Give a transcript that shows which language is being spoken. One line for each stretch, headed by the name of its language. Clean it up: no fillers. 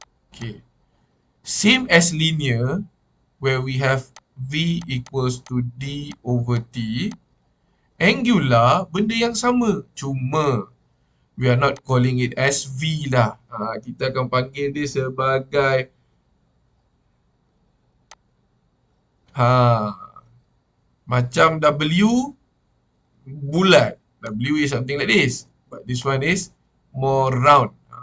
English: Okay. Same as linear, where we have V equals to D over T. Angular,
Malay: benda yang sama. Cuma,
English: we are not calling it as V lah.
Malay: Kita akan panggil dia sebagai macam W bulat.
English: W is something like this. But this one is more round.